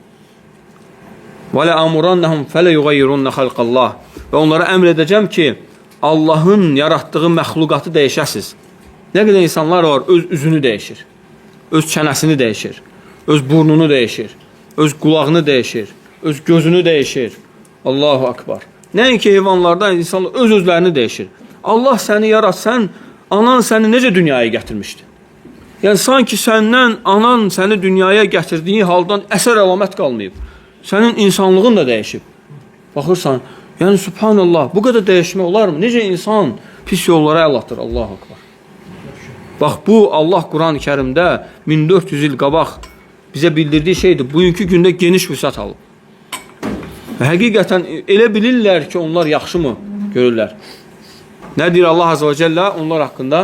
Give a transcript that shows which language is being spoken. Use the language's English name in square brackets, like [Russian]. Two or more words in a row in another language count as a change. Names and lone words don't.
[Arabic] ولآمرنهم فليغيرن خلق الله. [Azerbaijani] Və onlara əmr edəcəm ki, Allahın yaratdığı məxluqatı dəyişəsiz. Nə qədər insanlar var, öz üzünü dəyişir, öz çənəsini dəyişir, öz burnunu dəyişir, öz qulağını dəyişir, öz gözünü dəyişir. [Arabic] الله أكبر. [Azerbaijani] Nəinki heyvanlardan insanlar öz-özlərini dəyişir. Allah səni yaratsan, anan səni necə dünyaya gətirmişdi? Yəni, sanki səndən anan səni dünyaya gətirdiyi haldan əsər əlamət qalmayıb. Sənin insanlığın da dəyişib. Baxırsan, yəni, subhanallah, bu qədər dəyişmək olar mı? Necə insan pis yollara əl atır? [Arabic] الله أكبر. [Azerbaijani] Bax, bu, Allah Quran-ı Kərimdə 1400 il qabaq bizə bildirdiyi şeydir. Bugünkü gündə geniş vüsət alıb. Və həqiqətən elə bilirlər ki, onlar yaxşı mı görürlər? Nə deyir Allah [Arabic] عز وجل [Azerbaijani] onlar haqqında?